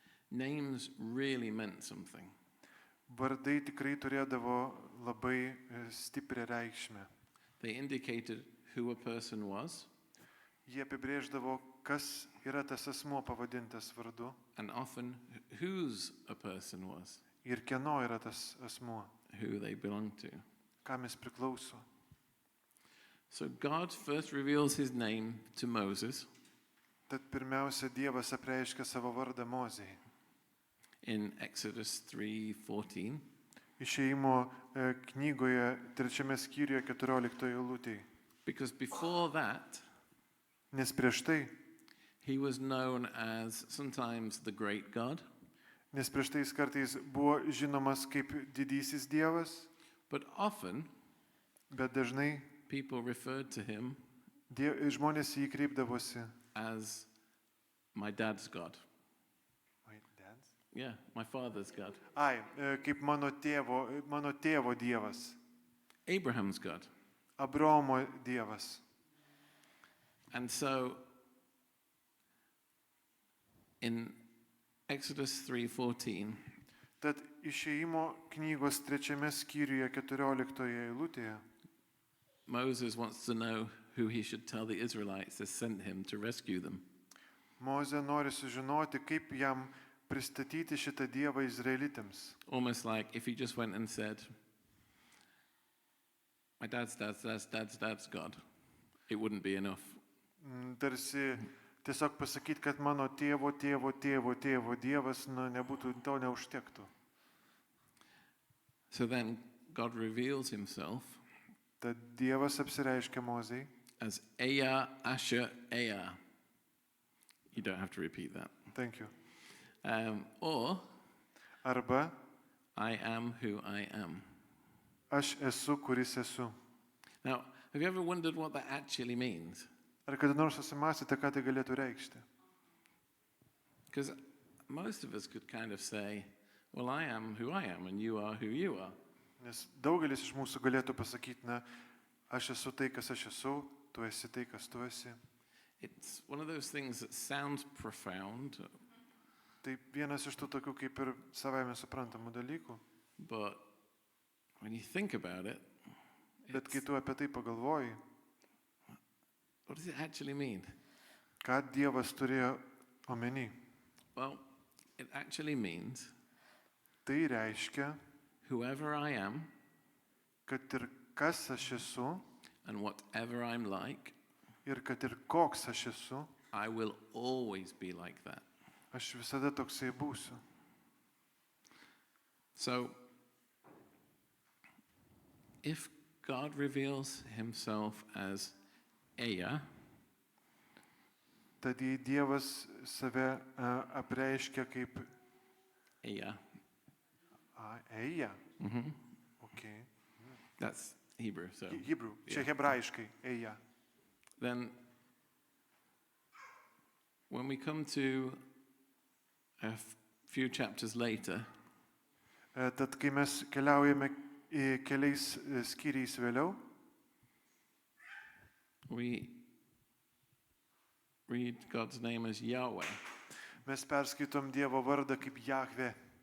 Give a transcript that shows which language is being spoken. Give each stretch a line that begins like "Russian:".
English: names really meant something.
Lithuanian: vardai tikrai turėdavo labai stiprią reikšmę.
English: They indicated who a person was,
Lithuanian: Jie apibrėždavo, kas yra tas asmuo pavadintas vardu
English: and often whose a person was,
Lithuanian: ir kieno yra tas asmuo,
English: who they belonged to.
Lithuanian: kam jis priklauso.
English: So God first reveals his name to Moses
Lithuanian: Tad pirmiausia, Dievas apreiškia savo vardą Mozei.
English: in Exodus 3:14.
Lithuanian: Išėjimo knygoje 3 skyriuje 14 eilutėje.
English: Because before that,
Lithuanian: Nes prieš tai,
English: he was known as sometimes the great God,
Lithuanian: jis kartais buvo žinomas kaip didysis Dievas,
English: but often
Lithuanian: bet dažnai
English: people referred to him
Lithuanian: žmonės į jį kreipdavosi.
English: as my dad's God. Yeah, my father's God.
Lithuanian: Kaip mano tėvo Dievas,
English: Abraham's God.
Lithuanian: Abraomo Dievas.
English: And so in Exodus 3:14,
Lithuanian: Tad išėjimo knygos 3 skyriuje 14 eilutėje
English: Moses wants to know who he should tell the Israelites that sent him to rescue them.
Lithuanian: Mozė nori sužinoti, kaip jam pristatyti šitą Dievą izraelitams.
English: Almost like if he just went and said, my dad's God. it wouldn't be enough.
Lithuanian: Tarsi tiesiog pasakyti, kad mano tėvo Dievas, nebūtų, to neužtektų.
English: So then God reveals himself
Lithuanian: Tad Dievas apsireiškia Mozei
English: as Eya Asher Eya. You don't have to repeat that. Thank you. Or
Lithuanian: Arba
English: I am who I am.
Lithuanian: aš esu, kuris esu.
English: Now, have you ever wondered what that actually means?
Lithuanian: Ar kada nors susimąstėte, ką tai galėtų reikšti?
English: Because most of us could kind of say, well, I am who I am, and you are who you are.
Lithuanian: Nes daugelis iš mūsų galėtų pasakyti, aš esu tai, kas aš esu, tu esi tai, kas tu esi.
English: It's one of those things that sounds profound,
Lithuanian: Tai vienas iš tų tokių kaip ir savaime suprantamų dalykų.
English: but when you think about it,
Lithuanian: Bet kai tu apie tai pagalvoji,
English: what does it actually mean?
Lithuanian: ką Dievas turėjo omeny,
English: Well, it actually means
Lithuanian: tai reiškia,
English: whoever I am
Lithuanian: kad ir kas aš esu
English: and whatever I'm like,
Lithuanian: ir kad ir koks aš esu,
English: I will always be like that.
Lithuanian: aš visada toksai būsiu.
English: So, if God reveals himself as Eya,
Lithuanian: Tad jei Dievas save apreiškia kaip
English: Eya,
Lithuanian: Eja, okay.
English: that's Hebrew, so
Lithuanian: Hebrew, čia hebrajiškai, Eja.
English: then when we come to a few chapters later,
Lithuanian: Tad kai mes keliaujame keliais skyriais vėliau,
English: we read God's name as Yahweh.
Lithuanian: mes perskaitom Dievo vardą kaip Jahve.